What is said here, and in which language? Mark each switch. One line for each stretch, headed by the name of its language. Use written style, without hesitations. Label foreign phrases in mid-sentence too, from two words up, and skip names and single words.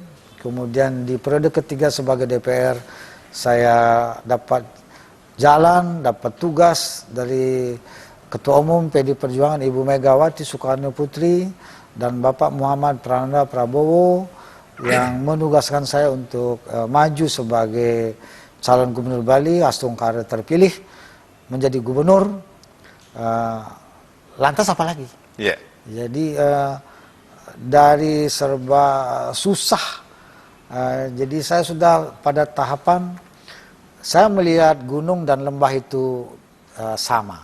Indonesian: Kemudian di periode ketiga sebagai DPR saya dapat jalan, dapat tugas dari Ketua Umum PD Perjuangan Ibu Megawati Soekarno Putri dan Bapak Muhammad Prananda Prabowo yang menugaskan saya untuk maju sebagai calon gubernur Bali. Astungkara terpilih menjadi gubernur. Lantas apa lagi? Yeah. Jadi dari serba susah, jadi saya sudah pada tahapan saya melihat gunung dan lembah itu sama.